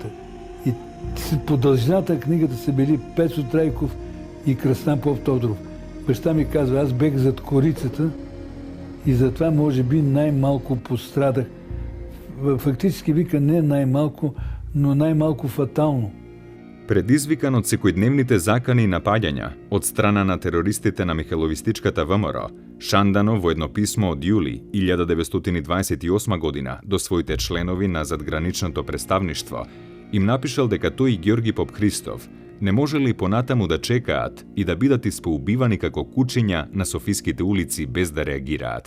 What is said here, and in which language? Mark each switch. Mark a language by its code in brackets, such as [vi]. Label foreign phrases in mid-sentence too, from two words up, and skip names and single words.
[bg] И по дължината на книгата са били Пецо Трайков и Кръстан Поп Тодоров. Баща ми казва, аз бех зад корицата и затова може би най-малко пострадах. Фактически вика не най-малко, но най-малко фатално. [mk] Предизвикан од секојдневните закани и напаѓања од страна на терористите на Михайловистичката ВМРО, Шанданов во едно писмо од јули 1928 година до своите членови на задграничното представништво им напишал дека тој и Ѓорги Поп Христов не можели понатаму да чекаат и да бидат испоубивани како кучиња на софиските улици без да реагираат.